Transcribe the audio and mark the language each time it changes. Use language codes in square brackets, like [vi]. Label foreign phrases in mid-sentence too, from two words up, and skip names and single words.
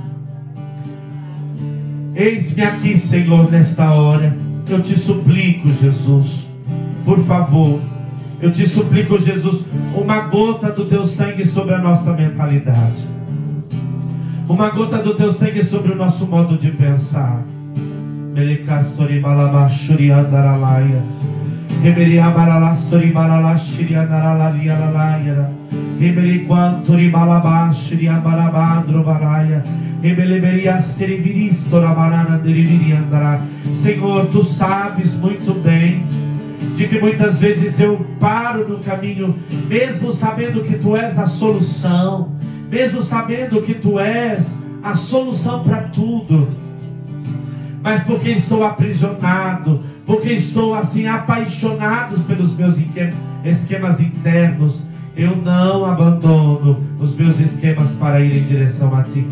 [pt] Eis-me aqui, Senhor, nesta hora. Eu te suplico, Jesus, por favor, eu te suplico, Jesus, uma gota do teu sangue sobre a nossa mentalidade, uma gota do teu sangue sobre o nosso modo de pensar. Melecastori malabashuri andaralaia, Reberi amaralastori malalashiri andaralaria lalaia, Reberi quantori malabashuri amarabandro baraia, Rebeleberiasteri viristora marana deriviri andará. Senhor, tu sabes muito bem de que muitas vezes eu paro no caminho, mesmo sabendo que tu és a solução, mesmo sabendo que tu és a solução para tudo, mas porque estou aprisionado, porque estou assim apaixonado pelos meus esquemas internos, eu não abandono os meus esquemas para ir em direção a Ti.